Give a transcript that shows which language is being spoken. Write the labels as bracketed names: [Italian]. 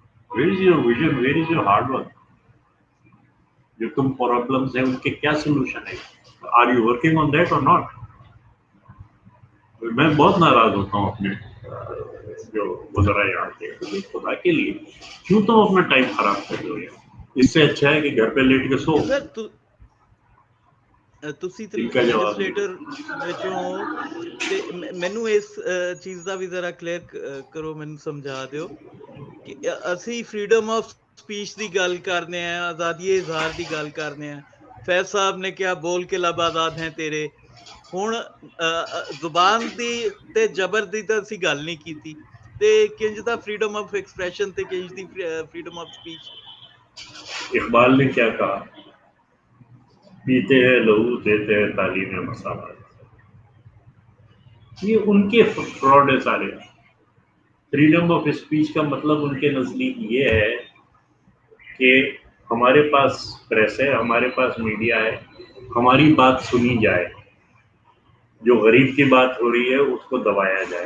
[English] Where is your vision, where is your hard work? [Urdu] جو تم problems ہیں ان کے کیا سولوشن ہے؟ [English] Are you working on that اور not? [Urdu] میں بہت ناراض ہوتا ہوں اپنے جو وزراء یہاں کے، خدا کے لیے کیوں تم اپنا ٹائم خراب کر رہے ہو یار؟ اس سے اچھا ہے کہ گھر پہ لیٹ کے سو. [Punjabi] سر ਤੁਸੀਂ [Urdu] ان کا جواب نہیں. [Punjabi] ਲੈਜਿਸਲੇਟਰ ਵਿੱਚੋਂ ਤੇ ਮੈਨੂੰ ਇਸ ਚੀਜ਼ ਦਾ ਵੀ ਜ਼ਰਾ ਕਲੀਅਰ ਕਰੋ, ਮੈਨੂੰ ਸਮਝਾ ਦਿਓ ਕਿ ਅਸੀਂ ਫਰੀडम ਆਫ ਸਪੀਚ ਦੀ ਗੱਲ ਕਰਨੇ ਆ, ਆਜ਼ਾਦੀ ਇਜ਼ਹਾਰ ਦੀ ਗੱਲ ਕਰਨੇ ਆ. ਫੈਜ਼ ਸਾਹਿਬ ਨੇ ਕਿਹਾ [Urdu] ਬੋਲ ਕੇ ਲਬ ਆਜ਼ਾਦ ਹੈ ਤੇਰੇ. [Punjabi] ਹੁਣ ਜ਼ੁਬਾਨ ਦੀ ਤੇ ਜ਼ਬਰ ਦੀ ਤਾਂ ਅਸੀਂ ਗੱਲ ਨਹੀਂ ਕੀਤੀ, ਤੇ ਕਿੰਜ ਦਾ ਫਰੀडम ਆਫ ਐਕਸਪ੍ਰੈਸ਼ਨ ਤੇ ਕਿੰਜ ਦੀ ਫਰੀडम ਆਫ سپیچ. [Urdu] اقبال نے کیا کہا؟ پیتے ہیں لہو دیتے ہیں تعلیم مساوات. یہ ان کے فراڈ ہے سارے. فریڈم آف اسپیچ کا مطلب ان کے نزدیک یہ ہے کہ ہمارے پاس پریس ہے، ہمارے پاس میڈیا ہے، ہماری بات سنی جائے، جو غریب کی بات ہو رہی ہے اس کو دبایا جائے.